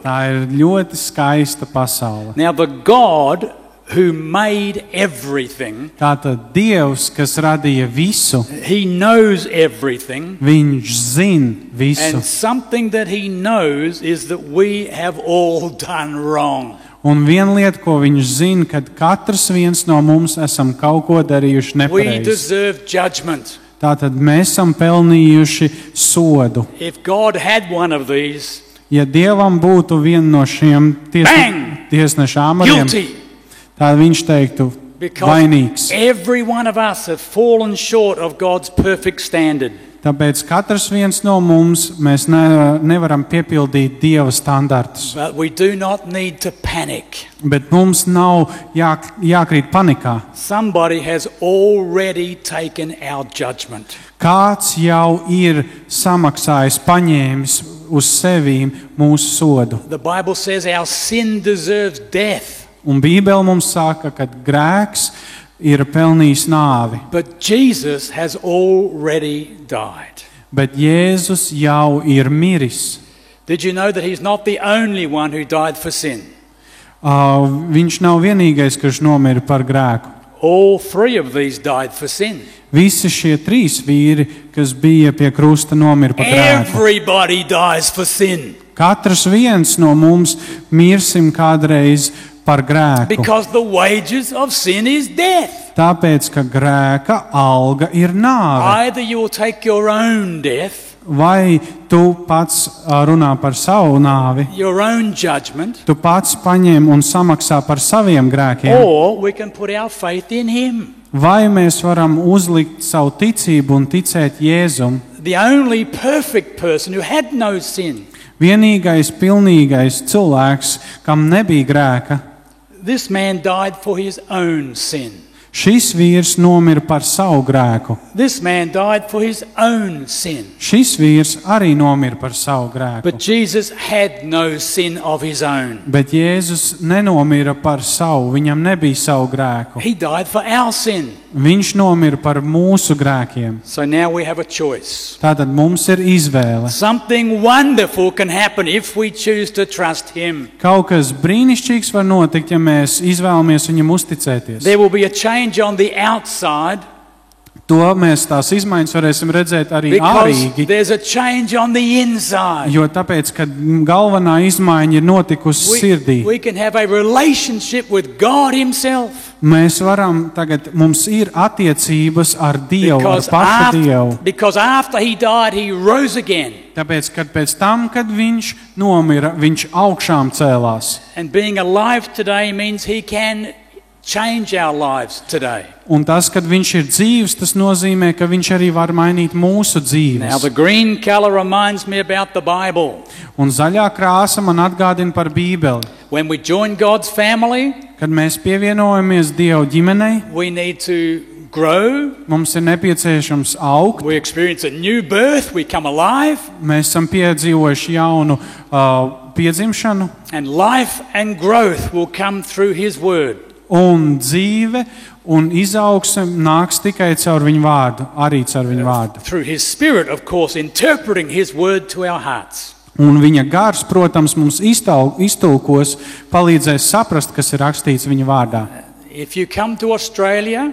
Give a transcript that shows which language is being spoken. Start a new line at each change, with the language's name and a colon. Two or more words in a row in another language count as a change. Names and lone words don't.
Latvian: Tā ir ļoti skaista pasaule.
English: Now, the God who made everything,
Latvian: Tātad Dievs, kas radīja visu,
English: He knows everything.
Latvian: Viņš zina visu.
English: And something that He knows is that we have all done wrong.
Latvian: Un viena lieta, ko viņš zina, kad katrs viens no mums esam kaut ko darījuši
English: We
Latvian: nepareizi.
English: deserve judgment.
Latvian: Tātad mēs esam pelnījuši sodu.
English: If God had one of these,
Latvian: Ja Dievam būtu viena no šiem
English: Bang!
Latvian: tiesneša amariem,
English: guilty.
Latvian: tad viņš teiktu
English: Because
Latvian: vainīgs.
English: every one of us have fallen short of God's perfect standard.
Latvian: Tāpēc katrs viens no mums mēs nevaram piepildīt Dieva standartus.
English: But we do not need to panic.
Latvian: Bet mums nav jākrīt panikā.
English: Somebody has already taken our judgment.
Latvian: Kāds jau ir samaksājis, paņēmis uz sevi mūsu sodu.
English: The Bible says our sin deserves death.
Latvian: Un Bībele mums saka, ka grēks ir pelnījis nāvi.
English: But Jesus has already died.
Latvian: Bet Jēzus jau ir miris.
English: Did you know that He's not the only one who died for sin?
Latvian: Viņš nav vienīgais, kurš nomira par grēku.
English: All three of these died for sin.
Latvian: Visi šie trīs vīri, kas bija pie krusta, nomira par grēku.
English: Everybody dies for sin.
Latvian: Katrs viens no mums mirsim kādreiz par grēku.
English: Because the wages of sin is death.
Latvian: Tāpēc, ka grēka alga ir nāve.
English: Either you will take your own death,
Latvian: Vai tu pats runā par savu nāvi,
English: your own judgment,
Latvian: tu pats paņem un samaksā par saviem grēkiem,
English: or we can put our faith in Him.
Latvian: vai mēs varam uzlikt savu ticību un ticēt Jēzum,
English: The only perfect person who had no sin.
Latvian: vienīgais, pilnīgais cilvēks, kam nebija grēka.
English: This man died for his own sin.
Latvian: Šis vīrs nomira par savu grēku.
English: This man died for his own sin.
Latvian: Šis vīrs arī nomira par savu grēku.
English: But Jesus had no sin of his own.
Latvian: Bet Jēzus nenomira par savu, viņam nebija savu grēku.
English: He died for our sin.
Latvian: Viņš nomira par mūsu grēkiem.
English: So now we have a choice.
Latvian: Tātad mums ir izvēle.
English: Something wonderful can happen if we choose to trust Him.
Latvian: Kaut kas brīnišķīgs var notikt, ja mēs izvēlamies viņam uzticēties.
English: There will be a change on the outside
Latvian: To mēs tās izmaiņas varēsim redzēt arī
English: because
Latvian: ārīgi,
English: there's a change on the inside.
Latvian: jo tāpēc, kad galvenā izmaiņa ir notikusi sirdī,
English: We can have a relationship with God Himself.
Latvian: mēs varam tagad, mums ir attiecības ar Dievu, ar pašu Dievu.
English: Because after He died, He rose again.
Latvian: Tāpēc, kad pēc tam, kad viņš nomira, viņš augšām cēlās.
English: And being alive today means He can change our lives today.
Latvian: Un tas, kad viņš ir dzīvs, tas nozīmē, ka viņš arī var mainīt mūsu
English: Now
Latvian: dzīves.
English: the green color reminds me about the Bible.
Latvian: Un zaļā krāsa man atgādina par Bībeli.
English: When we join God's family,
Latvian: Kad mēs pievienojamies Dieva ģimenei,
English: we need to grow.
Latvian: mums ir nepieciešams augt.
English: We experience a new birth. We come alive.
Latvian: Mēs esam piedzīvojuši jaunu piedzimšanu,
English: And life and growth will come through His word.
Latvian: un dzīve Un izaugsme nāks tikai caur viņu vārdu, arī caur viņu vārdu.
English: Through his Spirit, of course, interpreting his word to our hearts.
Latvian: Un viņa gars, protams, mums iztulkos, palīdzēs saprast, kas ir rakstīts viņa vārdā.
English: If you come to Australia